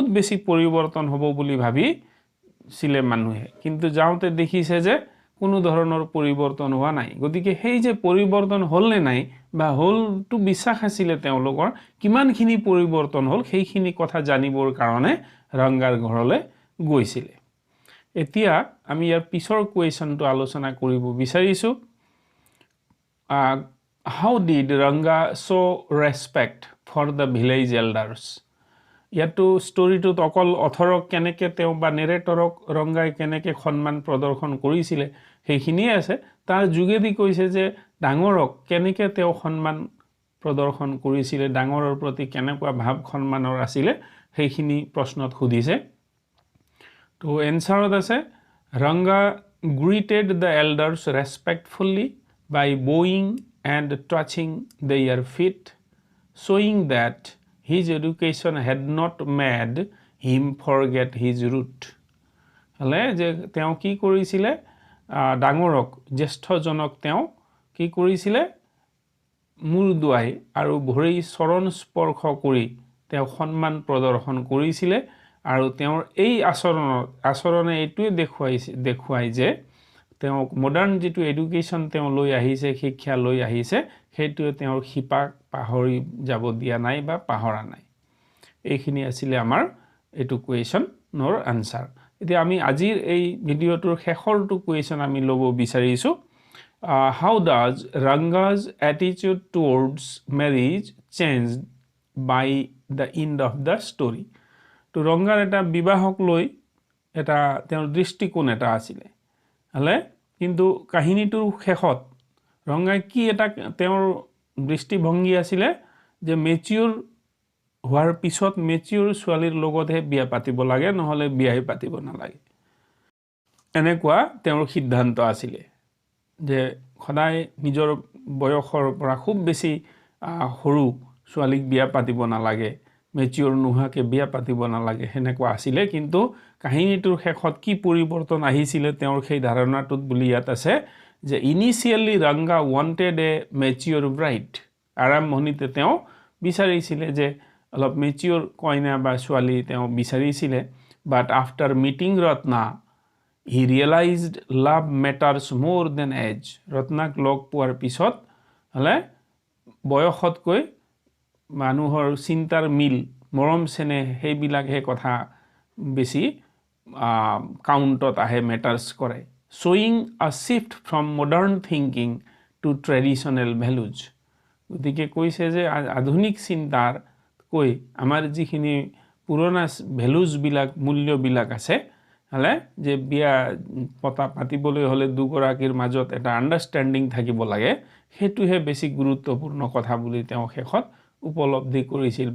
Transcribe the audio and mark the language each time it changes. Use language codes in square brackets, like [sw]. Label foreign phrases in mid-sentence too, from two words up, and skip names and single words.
[as] বেছি পৰিৱৰ্তন হ'ব বুলি ভাবিছিলে মানুহে কিন্তু যাওঁতে দেখিছে যে কোনো ধৰণৰ পৰিৱৰ্তন হোৱা নাই গতিকে সেই যে পৰিৱৰ্তন হ'ল নে নাই বা হ'লটো বিশ্বাস আছিলে তেওঁলোকৰ কিমানখিনি পৰিৱৰ্তন হ'ল সেইখিনি কথা জানিবৰ কাৰণে ৰংগাৰ ঘৰলৈ গৈছিলে এতিয়া আমি ইয়াৰ পিছৰ কোৱেশ্যনটো আলোচনা কৰিব বিচাৰিছো [en] how did Ranga show respect for the village elders [as] ইয়াতো ষ্টৰীটোত অকল অথৰক কেনেকে তেওঁ বা নেৰেটৰক ৰংগাই কেনেকে সন্মান প্ৰদৰ্শন কৰিছিলে সেইখিনিয়ে আছে তাৰ যোগেদি কৈছে যে ডাঙৰক কেনেকে তেওঁ সন্মান প্ৰদৰ্শন কৰিছিলে ডাঙৰৰ প্ৰতি কেনেকুৱা ভাৱ সন্মানৰ আছিলে সেইখিনি প্ৰশ্নত খুদিছে তো এনসাৰত আছে [en] Ranga greeted the elders respectfully by bowing and touching their feet showing that his education had not made him forget his root [as] হলে যে তেওঁ কি কৰিছিলে ডাঙৰক জ্যেষ্ঠজনক তেওঁ কি কৰিছিলে মূৰ দুৱাই আৰু ভৰি চৰণ স্পৰ্শ কৰি তেওঁ সন্মান প্ৰদৰ্শন কৰিছিলে আৰু তেওঁৰ এই আচৰণে এইটোৱে দেখুৱাই যে তেওঁ মডাৰ্ণ যেটো এডুকেশ্যন তেওঁ লৈ আহিছে শিক্ষা লৈ আহিছে সেইটোৱে তেওঁৰ শিপা পাহৰি যাব দিয়া নাই বা পাহৰা নাই এইখিনি আছিল আমাৰ এটো কোৱেশ্যনৰ আনসাৰ এতিয়া আমি আজিৰ এই ভিডিওটোৰ শেষৰটো কোৱেশ্যন আমি লব বিচাৰিছো [en] how does Ranga's attitude towards marriage changed by the end of the story [as] তো ৰংগাৰ এটা বিবাহক লৈ এটা তেওঁৰ দৃষ্টিকোণ এটা আছিল হলে কিন্তু কাহিনীটোৰ শেষত ৰংগাই কি এটা তেওঁৰ দৃষ্টিভংগী আছিল যে মেচিউৰ হোৱাৰ পিছত মেচিউৰ ছোৱালীৰ লগতহে বিয়া পাতিব লাগে নহলে বিয়াই পাতিব নালাগে এনেকুৱা তেওঁৰ সিদ্ধান্ত আছিল যে সদায় নিজৰ বয়সৰ পৰা খুব বেছি সৰু ছোৱালীক বিয়া পাতিব নালাগে মেচিউৰ নোহাকে বিয়া পাতিব নালাগে হেনেকুৱা আছিল কিন্তু কাহিনীটোৰ শেষত কি পৰিৱৰ্তন আহিছিল তেওঁৰ সেই ধাৰণাটোত বুলি ইয়াত আছে যে [en] initially Ranga wanted a mature bride [as] আৰম্ভণিতে তেওঁ বিচাৰিছিল যে অলপ মেচিউৰ কইনা বা ছোৱালী তেওঁ বিচাৰিছিল [en] but after meeting Ratna he realized love matters more than age [as] ৰত্নাক লগ পোৱাৰ পিছত হলে বয়সতকৈ মানুহৰ চিন্তাৰ মিল মৰম চেনে হেইবিলাকহে কথা বেছি কাউণ্টত আহে মেটাৰ্স কৰে [en] showing a shift from modern thinking to traditional values [as] গতিকে কৈছে যে আধুনিক চিন্তাৰ কৈ আমাৰ যিখিনি পুৰণা ভ্যালুজ বিলাক মূল্য বিলাক আছে হলে যে বিয়া পাতিবলৈ হলে দুগৰাকীৰ মাজত এটা আন্ডাৰষ্টেণ্ডিং থাকিব লাগে হেতুহে বেছি গুৰুত্বপূৰ্ণ কথা বুলি তেওঁ শেষত উপলব্ধি কৰিছিল